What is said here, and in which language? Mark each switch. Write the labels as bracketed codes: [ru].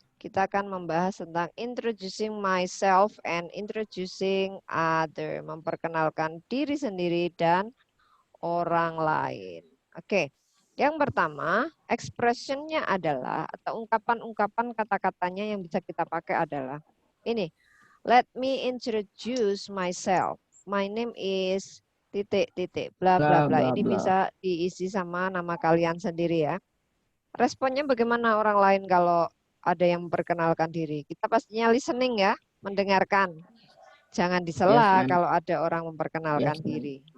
[id] Kita akan membahas tentang [en] introducing myself and introducing other. [id] Memperkenalkan diri sendiri dan orang lain. Oke. Yang pertama, expressionnya adalah atau ungkapan-ungkapan kata-katanya yang bisa kita pakai adalah ini. [en] Let me introduce myself. My name is [id] titik-titik [en] bla bla bla. [id] Ini bisa diisi sama nama kalian sendiri ya. Responnya bagaimana orang lain kalau ada yang memperkenalkan diri? Kita pastinya listening ya, mendengarkan. Jangan disela kalau ada orang memperkenalkan diri.